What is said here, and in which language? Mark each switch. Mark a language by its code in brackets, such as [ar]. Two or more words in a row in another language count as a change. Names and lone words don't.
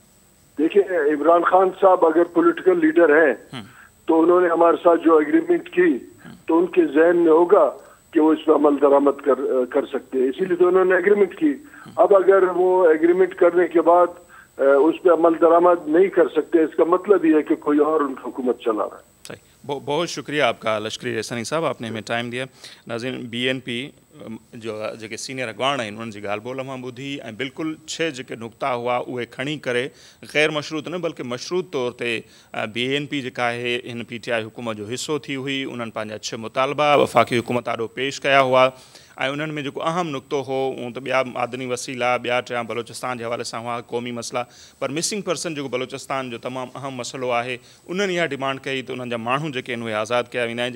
[ur] دیکھیں عمران خان صاحب اگر پولیٹیکل لیڈر ہیں تو انہوں نے ہمارے ساتھ جو ایگریمنٹ کی تو ان کے ذہن میں ہوگا کہ وہ اس پہ عمل درآمد کر سکتے ہیں, اسی لیے تو انہوں نے ایگریمنٹ کی. اب اگر وہ ایگریمنٹ کرنے کے بعد اس پہ عمل درآمد نہیں کر سکتے, اس کا مطلب یہ ہے کہ کوئی اور ان کی حکومت چلا رہا ہے. صحیح. بہت شکریہ آپ کا لشکری رحسانی صاحب, آپ نے ہمیں ٹائم دیا. ناظرین بی این پی جو سینئر اگوان ہیں انہوں نے [sd] ॻाल्हि ॿोल मां ॿुधी ऐं बिल्कुलु 6 जेके नुक़्ता हुआ उहे खणी करे ग़ैर मशरूत न बल्कि मशरूत तौर ते BNP जेका आहे हिन PTI हुकूमत जो हिसो थी हुई. उन्हनि पंहिंजा 6 मुतालबा वफ़ाक़ी हुकूमत आॾो पेश कया हुआ ऐं उन्हनि में जेको अहम नुक़्तो हो उहो त ॿिया मादनी वसीला ॿिया टिया बलोचिस्तान जे हवाले सां हुआ, क़ौमी मसइला, पर [en] missing person [sd] जेको बलोचिस्तान जो तमामु अहम मसइलो आहे उन्हनि इहा डिमांड कई त उन्हनि जा माण्हू जेके आहिनि उहे आज़ादु कया वेंदा आहिनि.